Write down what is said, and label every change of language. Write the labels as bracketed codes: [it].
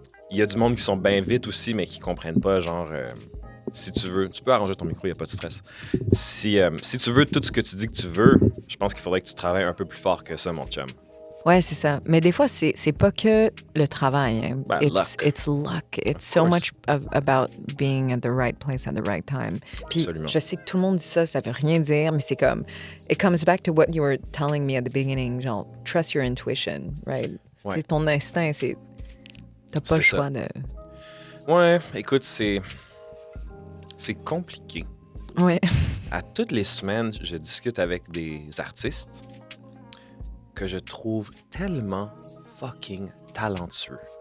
[fr] Il y a du monde qui sont bien vite aussi, mais qui comprennent pas, genre. Si tu veux, tu peux arranger ton micro, il n'y a pas de stress. Si tu veux tout ce que tu dis que tu veux, je pense qu'il faudrait que tu travailles un peu plus fort que ça, mon chum. Ouais, c'est ça. Mais des fois, c'est pas que le travail. Hein. [en] Ben, luck. It's luck. It's so course. much about being at the right place at the right time. [fr] Puis Absolument. je sais que tout le monde dit ça, ça veut rien dire, mais c'est comme... [en] It comes back to what you were telling me at the beginning, genre, trust your intuition, right? [fr] Ouais. C'est ton instinct, c'est... T'as pas C'est le ça. choix de... Ouais, écoute, c'est compliqué. Ouais. À toutes les semaines, je discute avec des artistes que je trouve tellement fucking talentueux.